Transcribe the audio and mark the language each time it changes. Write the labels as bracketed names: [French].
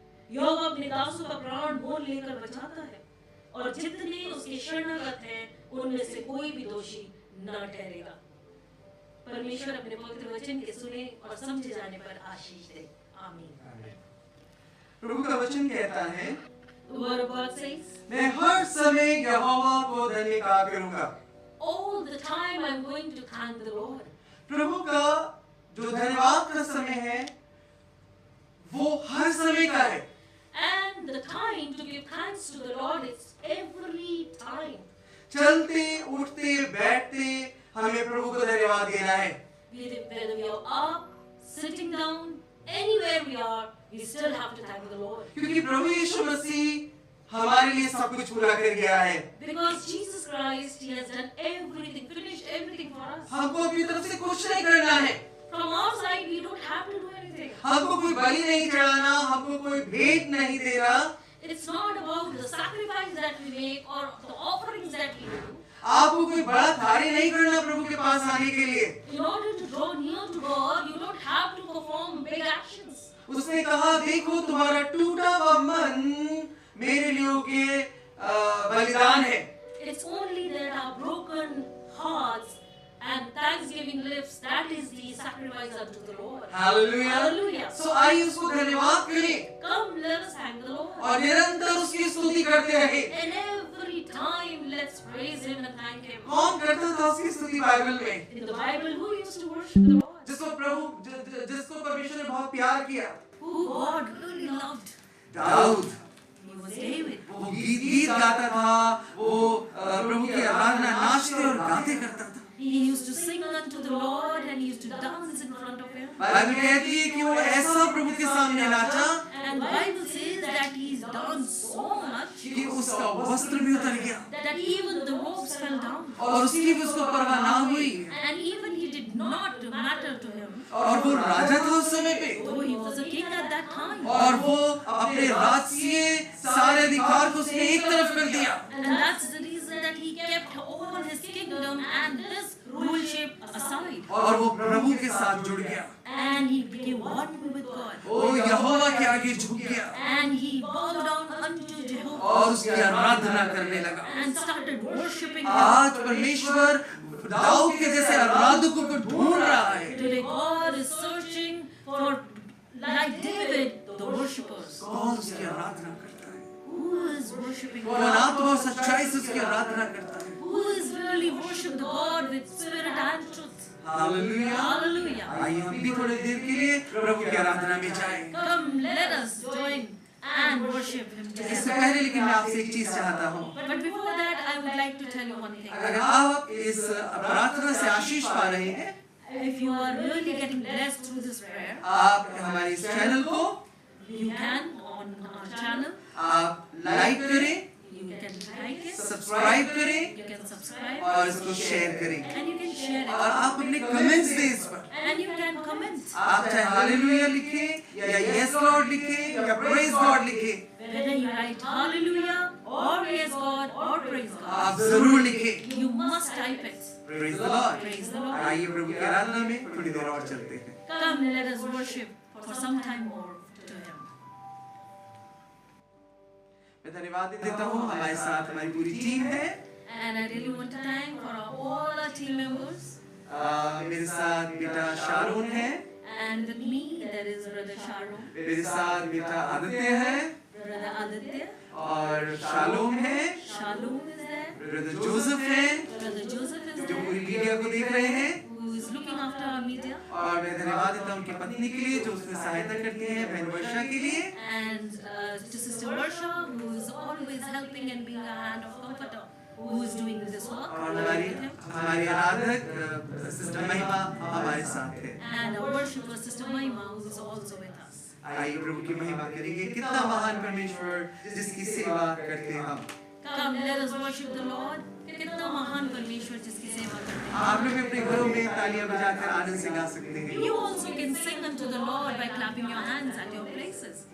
[Hindi] यहोवा अपने दासों का प्राण मोल लेकर बचाता है और जितने उसके शरणागत हैं, उनमें से कोई भी दोषी न ठहरेगा। परमेश्वर अपने पवित्र वचन के सुने और समझे जाने पर आशीष दे। आमीन। प्रभु का वचन कहता है, [English] The word of God says, [Hindi] मैं हर समय यहोवा को धन्यवाद करूंगा। [English] all the time I'm going to thank the Lord. [Hindi] प्रभु का जो धन्यवाद का समय है, वो हर समय का है। [English] And the time to give thanks to the Lord is every time. [Hindi] चलते उठते बैठते हमें प्रभु को धन्यवाद देना है। [English] Whether we are up, sitting down, anywhere we are, we still have to thank the Lord. [Hindi] क्योंकि प्रभु यीशु मसीह हमारे लिए सब कुछ पूरा कर गया है। [English] Because Jesus Christ, He has done everything, finished everything for us. [Hindi] हमको अपनी तरफ से कुछ नहीं करना है। [English] From our side, we don't have to do anything. [Hindi] हमको कोई बलि नहीं चढ़ाना, हमको कोई भेंट नहीं देना। [English] It's not about the sacrifice that we make or the offerings that we do. [Hindi] आपको कोई बड़ा कार्य नहीं करना प्रभु के पास आने के लिए। [English] In order to draw near to God, you don't have to perform big actions. [Hindi] उसने कहा, देखो तुम्हारा टूटा हुआ मन मेरे लिए के बलिदान है। [English] It's only that our broken hearts and thanksgiving lips, that is the sacrifice unto the Lord. [Hindi] Hallelujah. [English] Hallelujah. [Hindi] So आइए उसको धन्यवाद करें [English] Come, let us thank the Lord. [Hindi] और निरंतर उसकी स्तुति करते रहे। [English] And every time, let's praise Him and thank Him. [Hindi] कौन करता था उसकी स्तुति बाइबल में? [English] In the Bible, who used to worship the Lord? [Hindi] जिसको परमेश्वर ने बहुत प्यार किया। [English] Who God really loved? [Hindi] Dawood. [English] He was David. [Hindi] वो गीत गाता था, वो प्रभु की आराधना नाचते और गाते करता था। [English] He used to sing unto the Lord and he used to dance in front of Him. [Hindi] Bible कहती है कि वो ऐसा प्रभु के सामने नाचा [English] And the Bible says that he's danced so much [Hindi] कि उसका वस्त्र भी उतर गया [English] that even the robes fell down. [Hindi] और उसकी भी उसको परवाह ना हुई। [English] And even he did not matter to him. [Hindi] और वो राजा था उस समय पे [English] Though he was a king at that time. [Hindi] और वो अपने राजसीय सारे अधिकार को उसने एक तरफ कर दिया। [English] And that's the reason that he kept all his kingdom and his ruleship aside. [Hindi] और वो प्रभु के साथ जुड़ गया। [English] And he became one with God. [Hindi] वो यहोवा के आगे झुक गया [English] And he bowed down unto Jehovah. [Hindi] और उसकी आराधना करने लगा। [English] And started worshipping him. [Hindi] आज परमेश्वर दाऊद के जैसे आराधकों को ढूंढ रहा है। [English] Today God is searching for, like David, the worshippers. [Hindi] कौन उसकी आराधना करता है? [English] Who is worshipping [Hindi] कौन [English] God? [Hindi] आत्मा और सच्चाई से उसकी आराधना करता है? [English] Who is really worship the God with spirit and truth? [Hindi] Hallelujah. [English] Hallelujah. [Hindi] आइए हम भी थोड़ी देर के लिए प्रभु की आराधना में जाएं। [English] Come, let us join and worship Him [Hindi] इससे [English] together. [Hindi] पहले लेकिन मैं आपसे एक चीज चाहता हूँ, [English] But before that, I would like to tell you one thing. [Hindi] अगर आप इस प्रार्थना से आशीष पा रहे हैं, [English] If you are really getting blessed through this prayer, [Hindi] आप हमारे इस चैनल को [English] you can on our channel, [Hindi] आप लाइक करें, [English] you can like it, [Hindi] subscribe करें [English] you can subscribe, [Hindi] और इसको शेयर करें, [English] and you can share [Hindi] और [English] it, [Hindi] आप अपने कमेंट्स दें इस पर। [English] and you can comment. [Hindi] आप चाहे हालेलुया लिखें या [English] yes Lord [Hindi] लिखें या [English] praise God [Hindi] लिखें, [English] Whether you write hallelujah or praise God or praise [Hindi] आप [English] God, [Hindi] जरूर लिखें [English] you must type it. Praise the Lord. Praise the Lord. [Hindi] आइए प्रभु की आराधना में थोड़ी देर और चलते हैं। [English] Come, let us worship for some time more to Him. [Hindi] मैं धन्यवाद देता हूँ, हमारे साथ हमारी पूरी टीम है। [English] And I really want to thank for all our team members. [Hindi] मेरे साथ बेटा शारून है, [English] And with me, there is Brother Sharon, [Hindi] मेरे साथ बेटा आदित्य है, [English] Brother Aditya, [Hindi] और शालोम है, [English] Shalom is there, [Hindi] brother Joseph है [English] Brother Joseph is [Hindi] जो पूरी [English] there, [Hindi] मीडिया को देख रहे हैं, [English] who is looking after our media, [Hindi] और मैं धन्यवाद देता हूँ उनकी पत्नी के लिए जो उसमें सहायता करती है, बहन वर्षा के लिए, [English] and to Sister Varsha, who is always helping and being a hand of comforter, who is doing this work [Hindi] और [English] along with him, [Hindi] हमारी आराधक सिस्टर महिमा हमारे साथ है। [English] and our worshipper Sister Mahima, who is also with us. [Hindi] आइए प्रभु की महिमा करेंगे, कितना महान परमेश्वर जिसकी सेवा करते हैं हम। [English] Come, let us worship the Lord. [Hindi] कितना महान परमेश्वर जिसकी सेवा करते हैं। आप लोग भी अपने घरों में तालियां बजाकर आनंद से गा सकते हैं। [English] You also can sing unto the Lord by clapping your hands at your places.